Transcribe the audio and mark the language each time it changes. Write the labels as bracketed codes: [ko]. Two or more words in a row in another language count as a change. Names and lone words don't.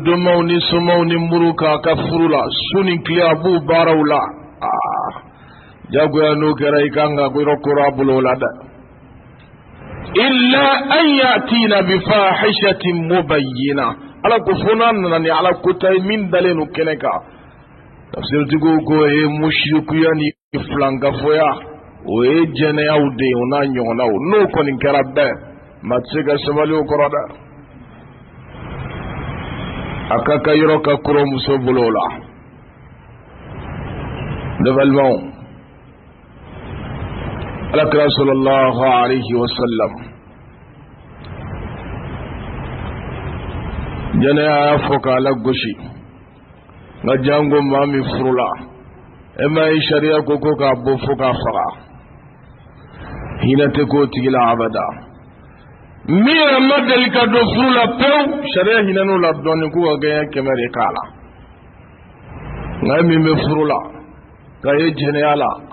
[bm] donmaw ni somaw ni muru k'a ka furu la su ni tile a b'u baaraw la jagoya n'o kɛra i kan ka yɔrɔ kora a bolo la dɛ [ar] إلا أن يأتين بفاحشة مبينة [bm] Ala ko fo n'a nana ni Ala kota ye min dalen no kɛnɛ kan tafsirtigiw ko o ye mushrikuya ni filankafoya o ye jɛnɛyaw de ye o n'a ɲɔgɔnnaw n'o kɔni kɛra bɛɛ ma tɛ se ka sabali o kɔrɔ dɛ a ka ka yɔrɔ ka kɔrɔ muso bolo la ne balimaw Alakira [ar] صلى الله عليه وسلم [bm] jɛnɛya y'a fɔ k'a lagosi nka jango maa min furu la e ma ye sariya ko k'a bɔ fo k'a faga hinɛ tɛ k'o tigi la abada min yɛrɛ ma deli ka don furu la pewu sariya hinɛn'o la dɔɔnin k'u ka gɛɲɛ 100 de k'a la nka min bɛ furu la k'a ye jɛnɛya la